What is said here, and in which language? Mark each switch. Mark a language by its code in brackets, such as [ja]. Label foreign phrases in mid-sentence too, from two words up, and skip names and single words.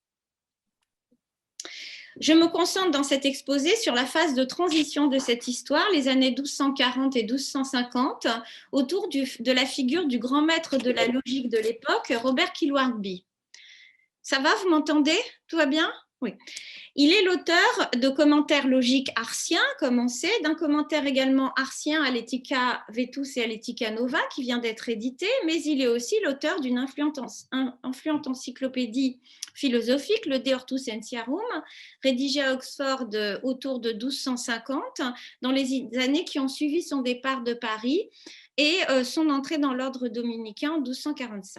[fr] Je me concentre dans cet exposé sur la phase de transition de cette histoire, les années 1240 et 1250, autour de la figure du grand maître de la logique de l'époque, Robert Kilwardby. Ça va, vous m'entendez? Tout va bien? Oui. Il est l'auteur de commentaires logiques arsiens, comme on sait, d'un commentaire également arsien à l'Ethica Vetus et à l'Ethica Nova, qui vient d'être édité, mais il est aussi l'auteur d'une influente encyclopédie philosophique, le De Hortus Scientiarum, rédigé à Oxford autour de 1250, dans les années qui ont suivi son départ de Paris et son entrée dans l'ordre dominicain en 1245.